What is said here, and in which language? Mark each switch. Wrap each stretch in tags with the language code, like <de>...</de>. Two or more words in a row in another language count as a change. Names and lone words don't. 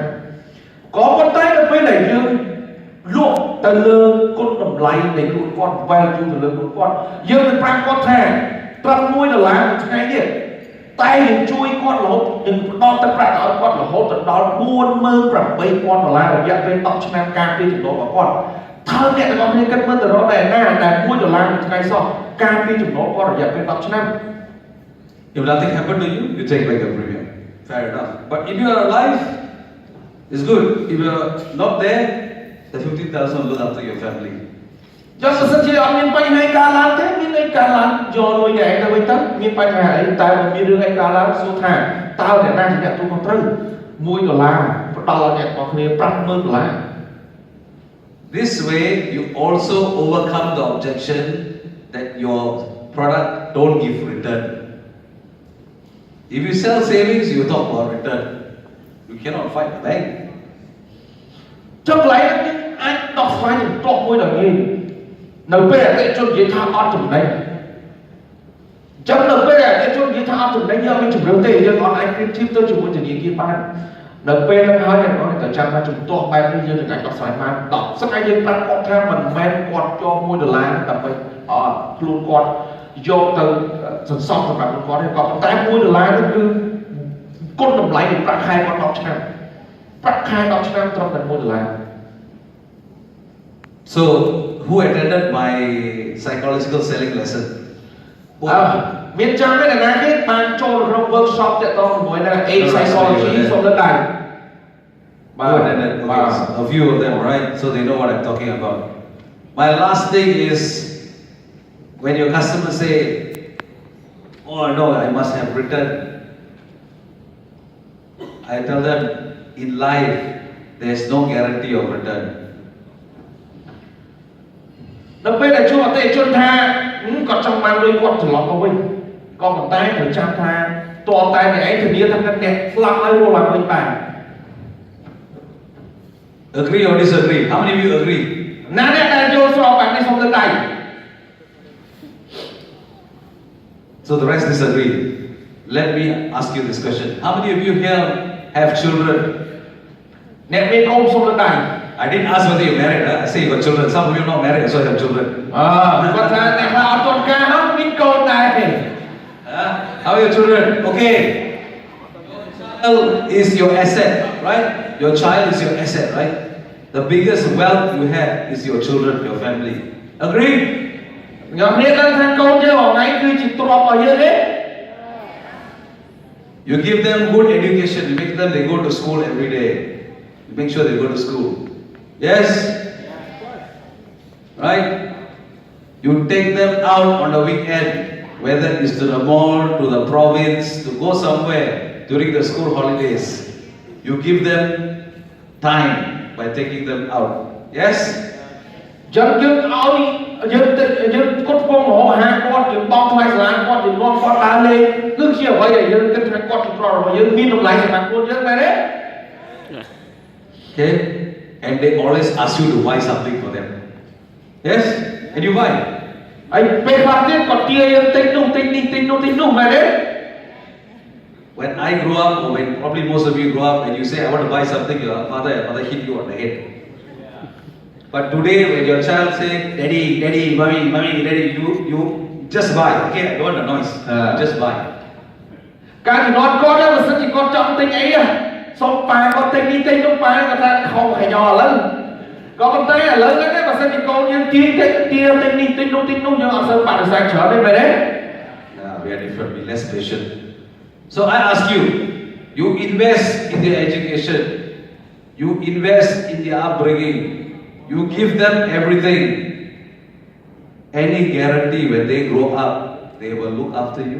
<km>ក៏ប៉ុន្តែនៅពេលដែលយើងលក់ទៅលើគុណតម្លៃនៃខ្លួនគាត់ value ទៅលើខ្លួនគាត់យើងនឹងប្រាប់គាត់ថាត្រឹម$1មួយថ្ងៃនេះតែយើងជួយគាត់រហូតនឹងផ្ដល់ទឹកប្រាក់ឲ្យគាត់រហូតដល់$48,000រយៈពេល10ឆ្នាំការពារចំណូលរបស់គាត់តើអ្នកទាំងអស់គ្នាគិតមើលទៅរកដែរណាដែល$1មួយថ្ងៃសោះការពារចំណូលគាត់រយៈពេល10ឆ្នាំ</km> <en>If nothing happened to you, you take like a premium. Fair enough. But if you are alive, it's good. If you are not there, the 15,000 will look after your family.</en> <km>ចុះបើសិនជាអត់មានបញ្ហាកើតឡើងទេមានអីកើតឡើងយកលុយឯងទៅវិញទៅមានបញ្ហាអីតែបើមានរឿងអីកើតឡើងសួរថាតើអ្នកណាជាអ្នកទទួលខុសត្រូវ$1ផ្ដល់ឲ្យអ្នកទាំងគ្នា$50,000</km> <en>This way, you also overcome the objection that your product don't give return. If you sell savings, you talk about return. You cannot fight the bank.</en> <km>ចុះកន្លែងនេះអាចដោះស្រាយជំទាស់មួយដល់ងាយនៅពេលអតិថិជននិយាយថាអត់ចំណេញចឹងនៅ ពេលអតិថិជននិយាយថាអត់ចំណេញយើងមានជំរឿនទេយើងអត់អាចប្រៀបធៀបទៅជាមួយធនាគារបាននៅពេលហ្នឹងហើយអ្នកនរតែចាំថាជំទាស់បែបនេះយើងនឹងអាចដោះស្រាយបាន10ស្អីយើងប្រាប់គាត់ថាមិនមែនគាត់យក$1ដើម្បីខ្លួនគាត់យកទៅសន្សំសម្រាប់ខ្លួនគាត់ទេក៏ប៉ុន្តែ$1ហ្នឹងគឺគុណតម្លៃនៃប្រាក់ខែគាត់10ឆ្នាំប្រាក់ខែ10ឆ្នាំត្រឹមតែ$1</km> <en>So who attended my psychological selling lesson?</en> <km>មានចាំទេអ្នកណាគេបានចូលក្នុង workshop តាក់ទងជាមួយនឹង</km> <en>A psychology</en> <km>សូមលើកដៃ</km> <en>Who attended? Okay, a few of them, right? So they know what I'm talking about. My last thing is when your customers say, "Oh no, I must have returned." I tell them, in life, there's no guarantee of return.</en> <km>ដល់ពេលដែលជួបអតិថិជនថាគាត់ចង់បានលុយគាត់ត្រឡប់មកវិញក៏ប៉ុន្តែត្រូវចាំថាតើតែអ្នកឯងធានាថាអ្នកស្លាប់ហើយរស់ឡើងវិញបាន</km> <en>Agree or disagree? How many of you agree?</en> <km>ណាអ្នកដែលយល់ស្របបែបនេះសូមលើកដៃ</km> <en>So the rest disagree. Let me ask you this question. How many of you here have children? អ្នកមានកូនសូមលើកដៃ I didn't ask whether you're married. I say you got children. Some of you are not married, so you have children.</en> <km>គាត់ថាអ្នកខ្លះអត់ទាន់ការហើយមានកូនដែរ</km> <en>How are your children? Okay. Child is your asset, right? Your child is your asset, right? The biggest wealth you have is your children, your family. Agree?</en> <km>ខ្ញុំគ្នាដឹងថាកូនយើងរាល់ថ្ងៃគឺជាទ្រព្យរបស់យើងទេ</km> <en>You give them good education. You make them they go to school every day. You make sure they go to school. Yes? Right? You take them out on the weekend, whether it's to the mall, to the province, to go somewhere during the school holidays. You give them time by taking them out. Yes?</en> <km>ចឹងយើងឲ្យយើងគាត់ពងរហូតអាហារគាត់យើងបង់ថ្លៃសាលាគាត់យើងនាំគាត់ដើរលេងគឺជាអ្វីដែលយើងគិតថាគាត់ជាប្ររបស់យើងមានតម្លៃសម្រាប់ខ្លួនយើងមែនទេ</km> <en>Okay? And they always ask you to buy something for them. Yes? And you buy.</en> <km>ហើយពេលខ្លះទៀតគាត់ទាយើងទិញនោះទិញនេះទិញនោះទិញនោះមែនទេ</km> <en>When I grew up, or when probably most of you grew up, and you say, I want to buy something, your mother hit you on the head. But today, when your child say, Daddy, Daddy, Mommy, Mommy, Daddy, you just buy. Okay, I don't want the noise. Just buy.</en> <km>ការជំនាន់គាត់បើសិនជាគាត់ចង់ទិញអីសុំប៉ាគាត់ទិញនេះទិញនោះប៉ាគាត់ថាខំខញ៉ឥឡូវក៏ប៉ុន្តែឥឡូវហ្នឹងបើសិនជាកូនយើងទាទិញនេះទិញនោះយើងអត់សូវបដិសេធច្រើនទេមែនទេ</km> <en>We are different, be less patient. So I ask you, you invest in their education, you invest in their upbringing, you give them everything. Any guarantee when they grow up, they will look after you?</en>